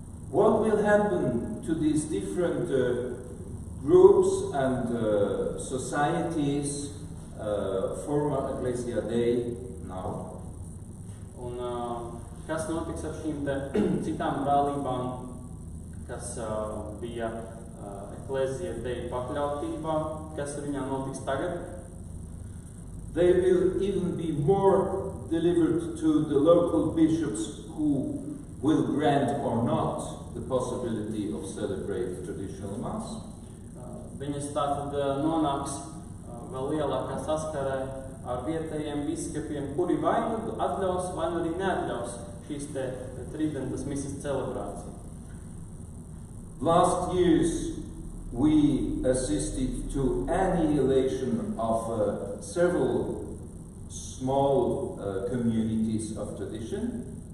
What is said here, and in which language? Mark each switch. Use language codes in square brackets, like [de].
[en] What will happen to these different groups and societies, former Ecclesia Dei now? [lv] Un kas notiks ar šīm citām brālībām, kas bija Ecclesia Dei pakļautībā, kas ar viņām notiks tagad? [en] They will even be more delivered to the local bishops who will grant or not the possibility of celebrating traditional Mass. [lv] Viņas tātad nonāks vēl lielākā saskarē ar vietējiem biskupiem, kuri vai nu atļaus, vai nu arī neatļaus šīs te tridentas misas celebrāciju. [en] Last years we assisted to annihilation of several small communities of tradition.